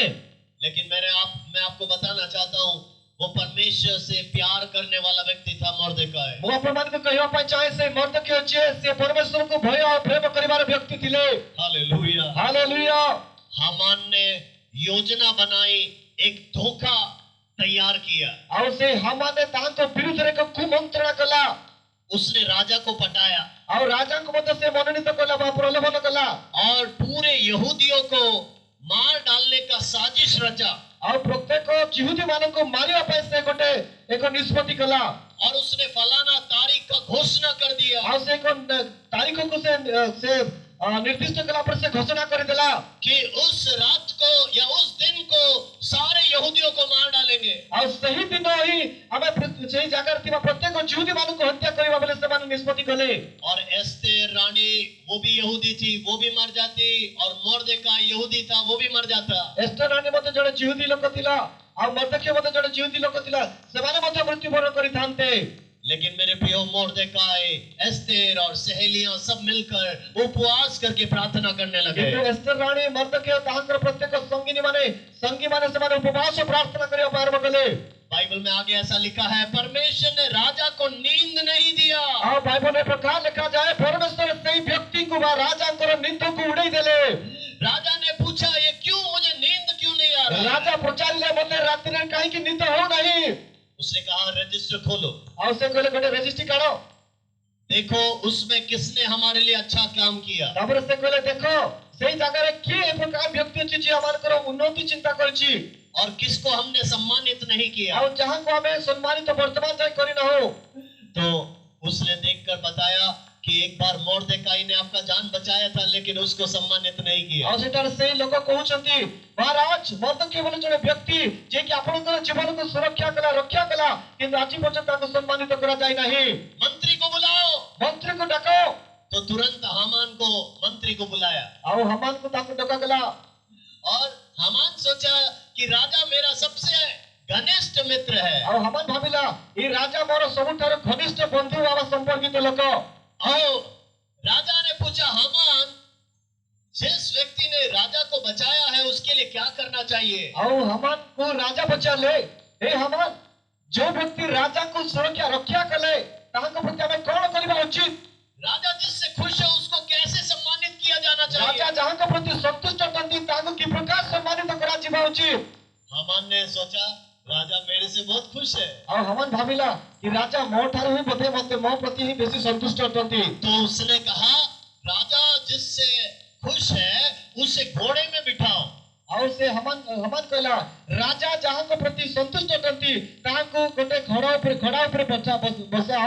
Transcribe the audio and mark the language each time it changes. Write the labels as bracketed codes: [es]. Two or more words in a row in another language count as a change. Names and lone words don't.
[hi] लेकिन मैं आपको बताना चाहता हूँ, वो परमेश्वर से प्यार करने वाला व्यक्ति था मोर्देकाई। [or] ମୁଁ ଆପଣମାନଙ୍କୁ କହିବା ପାଇଁ ଚାହେଁ ସେ ମର୍ଦ୍ଦକ୍ୟ ଯିଏ ସେ ପରମେଶ୍ୱରଙ୍କୁ ଭୟ ଆଉ ପ୍ରେମ କରିବାର ବ୍ୟକ୍ତି ଥିଲେ। [hi] हालेलुया। [or] ହାଲେଲୁୟା। [hi] हामान ने योजना बनाई, एक धोखा तैयार किया। [or] ଆଉ ସେ ହାମାନେ ତାଙ୍କ ବିରୁଦ୍ଧରେ ଏକ କୁମନ୍ତ୍ରଣା କଲା। [hi] उसने राजा को पटाया [or] ଆଉ ରାଜାଙ୍କୁ ମଧ୍ୟ ସେ ମନୋନୀତ କଲା ବା ପ୍ରଲୋଭନ କଲା। [hi] और पूरे यहूदियों को मार डालने का साजिश रचा। [or] ଆଉ ପ୍ରତ୍ୟେକ ଜିହୁଦୀ ମାନଙ୍କୁ ମାରିବା ପାଇଁ ସେ ଗୋଟେ ଏକ ନିଷ୍ପତ୍ତି କଲା। [hi] और उसने फलाना तारीख का घोषणा कर दिया [or] ଆଉ ସେ ଏକ ତାରିଖକୁ ସେ ନିର୍ଦ୍ଦିଷ୍ଟ କଲା ପରେ ସେ ଘୋଷଣା କରିଦେଲା [hi] कि उस रात को या उस दिन को सारे यहूदियों को मार डालेंगे। [or] ଆଉ ସେହି दिନ ହିଁ ଆମେ ସେହି ଜାଗାରେ ଥିବା ପ୍ରତ୍ୟେକ ଜିହୁଦୀ ମାନଙ୍କୁ ହତ୍ୟା କରିବା ବୋଲି ସେମାନେ ନିଷ୍ପତ୍ତି କଲେ। [hi] और एस्तेर रानी वो भी यहूदी थी, वो भी मर जाती, और मोर्देकाई यहूदी था, वो भी मर जाता। [or] ଏଷ୍ଟର ରାଣୀ ମଧ୍ୟ ଜଣେ ଜିହୁଦୀ ଲୋକ ଥିଲା, ଆଉ ମର୍ଦ୍ଦକ୍ୟ ମଧ୍ୟ ଜଣେ ଜିହୁଦୀ ଲୋକ ଥିଲା, ସେମାନେ ମଧ୍ୟ ମୃତ୍ୟୁବରଣ କରିଥାନ୍ତେ। [hi] लेकिन मेरे प्रियो मोर्देकाई, एस्तेर और सहेलियां सब मिलकर उपवास करके प्रार्थना करने लगे। [or] କିନ୍ତୁ ଏଷ୍ଟର ରାଣୀ ମର୍ଦ୍ଦକ୍ୟ ତାଙ୍କର ପ୍ରତ୍ୟେକ ସଙ୍ଗୀ ମାନେ ସେମାନେ ଉପବାସ ପ୍ରାର୍ଥନା କରିବା ଆରମ୍ଭ କଲେ। [hi] बाइबल में आगे ऐसा लिखा है, परमेश्वर ने राजा को नींद नहीं दिया। [or] ଆଉ ବାଇବଲରେ ପ୍ରକାର ଲେଖାଯାଏ ପରମେଶ୍ୱର ସେହି ବ୍ୟକ୍ତିଙ୍କୁ ବା ରାଜାଙ୍କର ନିନ୍ଦକୁ ଉଡେଇ ଦେଲେ। [hi] राजा ने पूछा, ये क्यों, मुझे नींद क्यों नहीं आ रहा? [or] ରାଜା ପଚାରିଲେ ମୋତେ ରାତିରେ କାହିଁକି ନିଦ ହଉନାହିଁ? [hi] उसने कहा, रजिस्टर खोलो, [or] ଆଉ ସେ କହିଲେ ଗୋଟେ ରେଜିଷ୍ଟ୍ରି କାଢ। [hi] देखो उसमें किसने हमारे लिए अच्छा काम किया। [or] ତାପରେ ସେ କହିଲେ ଦେଖ ସେଇ ଜାଗାରେ କିଏ ଏ ପ୍ରକାର ବ୍ୟକ୍ତି ଅଛି ଯିଏ ଆମମାନଙ୍କର ଉନ୍ନତି ଚିନ୍ତା କରିଛି, [hi] और किसको हमने सम्मानित नहीं किया। [or] ଆଉ ଯାହାକୁ ଆମେ ସମ୍ମାନିତ ବର୍ତ୍ତମାନ ଯାଏ କରିନାହୁଁ। [hi] तो उसने देखकर बताया, कि एक बार मोर्देकाई ने आपका जान बचाया था लेकिन उसको सम्मानित नहीं किया। [or] ଆଉ ସେଠାରେ ସେଇ ଲୋକ କହୁଛନ୍ତି ମହାରାଜ ମର୍ଦ୍ଦକୀ ବୋଲି ଜଣେ ବ୍ୟକ୍ତି ଯେ କି ଆପଣଙ୍କର ଜୀବନକୁ ସୁରକ୍ଷା କଲା ରକ୍ଷା କଲା କିନ୍ତୁ ଆଜି ପର୍ଯ୍ୟନ୍ତ ତାକୁ ସମ୍ମାନିତ କରାଯାଇ ନାହିଁ। [hi] मंत्री को बुलाओ। [or] ମନ୍ତ୍ରୀକୁ ଡାକ। [hi] तो तुरंत हामान को मंत्री को बुलाया [or] ଆଉ ହାମାନକୁ ତାକୁ ଡକାଗଲା। [hi] और हामान सोचा कि राजा मेरा सबसे घनिष्ठ मित्र है। [or] ଆଉ ହାମାନ ଭାବିଲା ଏ ରାଜା ମୋର ସବୁଠାରୁ ଘନିଷ୍ଠ ବନ୍ଧୁ ବା ସମ୍ପର୍କିତ ଲୋକ। [hi] और राजा ने पूछा हामान जिस व्यक्ति ने राजा को बचाया है उसके लिए क्या करना चाहिए। [or] ଆଉ ହାମାନକୁ ରାଜା ପଚାରିଲେ ଏ ହାମାନ ଯୋଉ ବ୍ୟକ୍ତି ରାଜାଙ୍କୁ ସୁରକ୍ଷା ରକ୍ଷା କଲେ ତାଙ୍କ ପ୍ରତି ଆମେ କଣ କରିବା ଉଚିତ? [hi] राजा जिससे खुश है उसको कैसे सम्मानित किया जाना [or] ରାଜା [hi] चाहिए। [or] ଯାହାଙ୍କ ପ୍ରତି ସନ୍ତୁଷ୍ଟ ଅଟନ୍ତି ତାଙ୍କୁ କି ପ୍ରକାର ସମ୍ମାନିତ କରାଯିବା ଉଚିତ? [hi] हामान ने सोचा राजा मेरे से बहुत खुश है। [or] ଆଉ ହାମାନ ଭାବିଲା କି ରାଜା ମୋ ଠାରୁ ହିଁ ବୋଧେ ମତେ ମୋ ପ୍ରତି ହିଁ ବେଶୀ ସନ୍ତୁଷ୍ଟ ଅଟନ୍ତି। [hi] तो उसने कहा राजा जिससे खुश है उसे घोड़े में बिठाओ। [or] ଆଉ ସେ ହାମାନ କହିଲା ରାଜା ଯାହାଙ୍କ ପ୍ରତି ସନ୍ତୁଷ୍ଟ ଅଟନ୍ତି ତାହାଙ୍କୁ ଗୋଟେ ଘୋଡ଼ା ଉପରେ ବସାଅ।